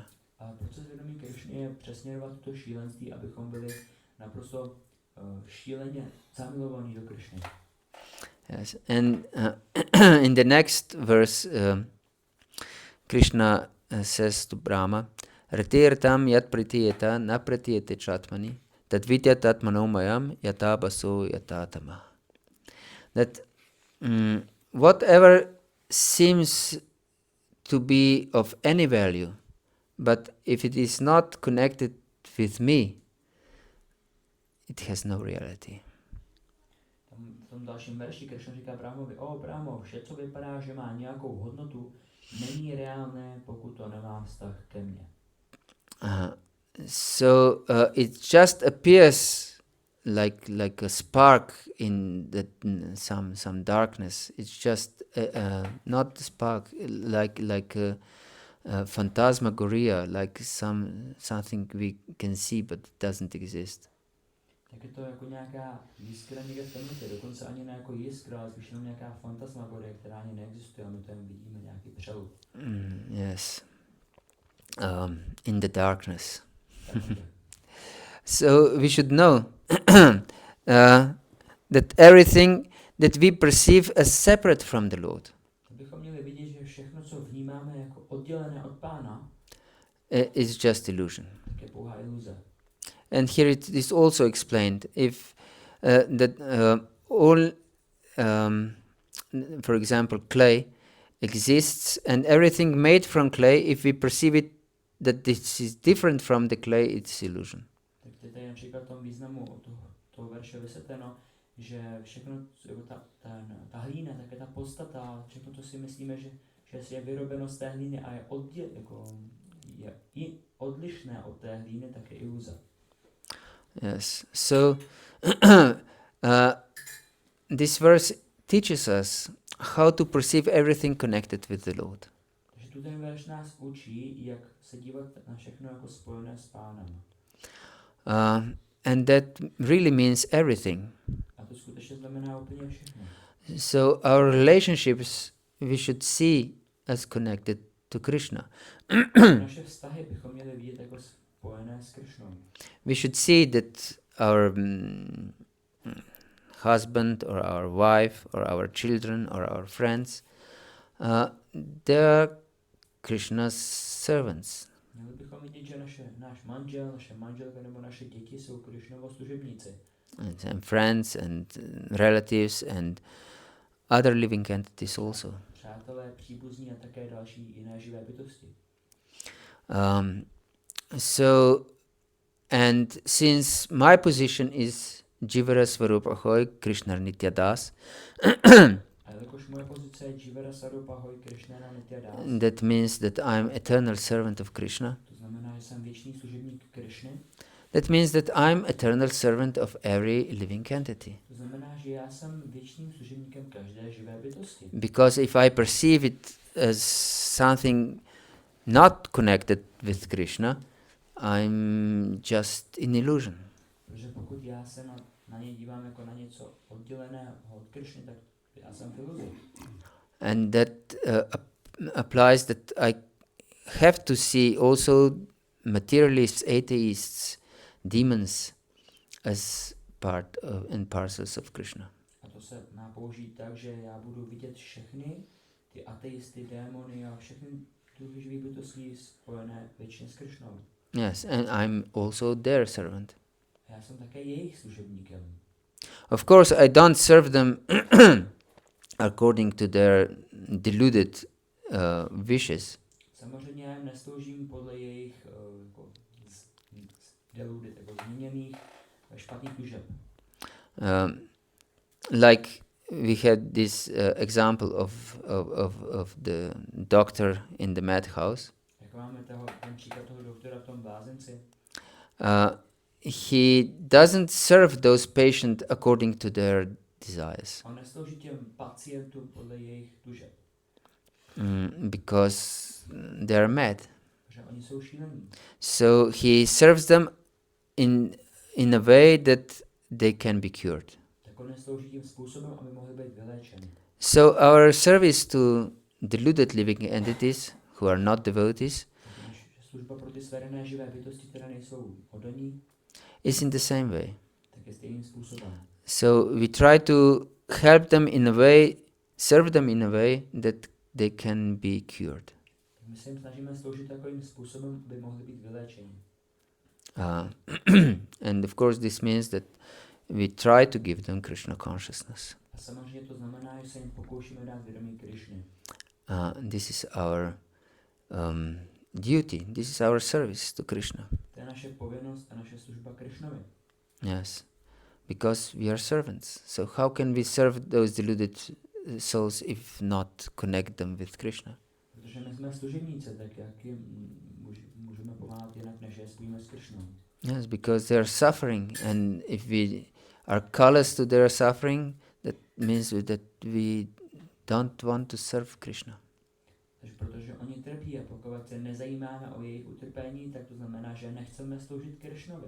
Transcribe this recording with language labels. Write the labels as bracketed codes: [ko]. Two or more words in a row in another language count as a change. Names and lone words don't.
[cs] A proces vědomí Krishny je přesměrovat to šílenství, abychom byli naprosto šíleně zamilovaní do Krishny. [en] Yes, and in the next verse, Krishna says to Brahma, [sa] ऋतेऽर्थं यत् प्रतीयेत न प्रतीयेत चात्मनि तद्विद्यात् आत्मनो मायां यथाभासो यथा तमः. [en] That whatever seems to be of any value, but if it is not connected with me, it has no reality. [cs] V tom dalším verši Krishna říká Brahmovi, Brahmo, vše, co vypadá, že má nějakou hodnotu, není reálné, pokud to nemá vztah ke mně. [en] So it just appears like a spark in some darkness. It's just not a spark, like a phantasmagoria, like something we can see but doesn't exist. [cs] Tak je to jako nějaká jiskra někde v temnotě, dokonce ani ne jako jiskra, ale spíš jenom nějaká fantasmagorie, která ani neexistuje a my to jen vidíme nějaký přelud. [en] Yes. In the darkness. So we should know that everything that we perceive as separate from the Lord [cs] Bychom měli vidět, že všechno, co vnímáme jako oddělené od Pána, [en] is just illusion. [cs] tak je pouhá iluze. [en] And here it is also explained if that all, for example, clay exists, and everything made from clay, if we perceive it that this is different from the clay, it's illusion. [cs] Tak tady je například v tom významu toho verše vysvětleno, že všechno, jako ta hlína, tak je ta podstata, všechno to si myslíme, že je vyrobeno z té hlíny a je i odlišné od té hlíny, tak je iluze. [en] Yes. So this verse teaches us how to perceive everything connected with the Lord. [cs] Takže tu ten verš nás učí, jak se dívat na všechno jako spojené s Pánem. [en] And that really means everything. [cs] A to skutečně znamená úplně všechno. [en] So our relationships we should see as connected to Krishna. [cs] Naše vztahy bychom měli vidět jako spojené s Krishnou. [en] We should see that our husband or our wife or our children or our friends, they are Krishna's servants. [cs] Měli bychom vidět, že náš manžel, naše manželka nebo naše děti jsou Krishnovo služebníci. [en] And friends and relatives and other living entities also. [cs] Přátelé, příbuzní a také další jiné živé bytosti. [en] So, and since my position is [bn] জীবের স্বরূপ হয় কৃষ্ণ নিত্য দাস, [cs] A jelikož moje pozice je [bn] জীবের স্বরূপ হয় কৃষ্ণ নিত্য দাস, [en] that means that I'm eternal servant of Krishna. [cs] to znamená, že jsem věčný služebník Krishny. [en] That means that I'm eternal servant of every living entity. [cs] To znamená, že já jsem věčným služebníkem každé živé bytosti. [en] Because if I perceive it as something not connected with Krishna, I'm just in illusion. [cs] Protože pokud já se na ně dívám jako na něco odděleného od Krishny, tak já jsem v iluzi. [en] And that applies that I have to see also materialists, atheists, demons as part and parcels of Krishna. [cs] A to se má použít tak, že já budu vidět všechny ty ateisty, démony a všechny druhy živých bytostí spojené věčně s Krišnou. [en] Yes, and I'm also their servant. [cs] A já jsem také jejich služebníkem. [en] Of course, I don't serve them according to their deluded wishes. [cs] Samozřejmě já jim nesloužím podle jejich jako deluded, jako změněných špatných tužeb. [en] Like we had this example of the doctor in the madhouse. [cs] Jak máme ten příklad toho doktora v tom blázenci, [en] he doesn't serve those patients according to their desires. [cs] on neslouží těm pacientům podle jejich tužeb, [en] Because they are mad. [cs] protože oni jsou šílení. [en] So he serves them in a way that they can be cured. [cs] Tak on neslouží tím způsobem, aby mohli být vyléčeni. [en] So our service to deluded living entities who are not devotees [cs] Naše služba pro ty sverené živé bytosti, které nejsou oddaní, [en] is in the same way. [cs] tak je stejným způsobem. [en] So we try to help them in a way, serve them in a way that they can be cured. [cs] My se jim snažíme sloužit takovým způsobem, aby mohli být vyléčeni. [en] And of course this means that we try to give them Krishna consciousness. [cs] A samozřejmě to znamená, že se jim pokoušíme dát vědomí Krišny. [en] This is our duty. This is our service to Krishna. [cs] To je naše povinnost a naše služba Krišnovi. [en] Yes, because we are servants. So how can we serve those deluded souls if not connect them with Krishna? [cs] Protože my jsme služebníci, tak jak jim můžeme pomáhat jinak, než je spojíme s Krišnou. [en] Yes, because they are suffering, and if we are callous to their suffering, that means that we don't want to serve Krishna. [cs] Takže protože oni trpí a pokud se nezajímáme o jejich utrpení, tak to znamená, že nechceme sloužit Krišnovi.